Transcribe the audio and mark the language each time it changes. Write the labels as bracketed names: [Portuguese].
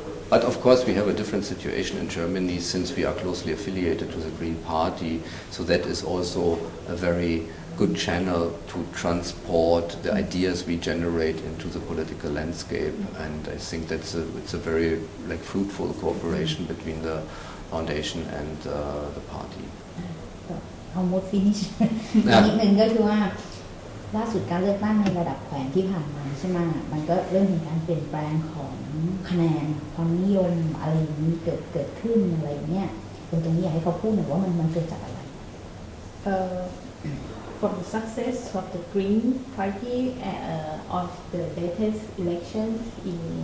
[English] But of course we have a different situation in Germany since we are closely affiliated to the Green Party, so that is also a very good channel to transport the ideas we generate into the political landscape, and I think it's a very fruitful cooperation between the foundation and the party. Almost finish [Thai] นิดนึงก็คือว่าล่าสุดการเลือกตั้งในระดับแขวงที่ผ่านมาใช่ไหมมันก็เริ่มมีการเปลี่ยนแปลงของคะแนนความนิยมอะไรอย่างนี้เกิดขึ้นอะไรเงี้ยตรงนี้อยากให้เขาพูดหน่อยว่ามันเกิดจากอะไร [English] For the success of the Green Party of the latest elections in